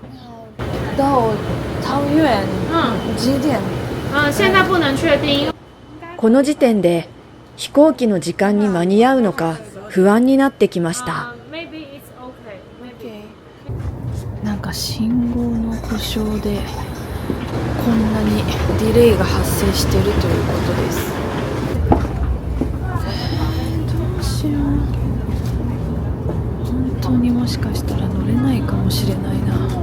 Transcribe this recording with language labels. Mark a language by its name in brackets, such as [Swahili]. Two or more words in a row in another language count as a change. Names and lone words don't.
[Chinese] 到桃園几点？现在不能确定。 [Japanese] この時点で飛行機の時間に間に合うのか不安になってきました。 [English] Maybe it's okay. Maybe. [Japanese] なんか信号の故障でこんなにディレイが発生しているということです。どうしよう。本当にもしかしたら乗れないかもしれないな。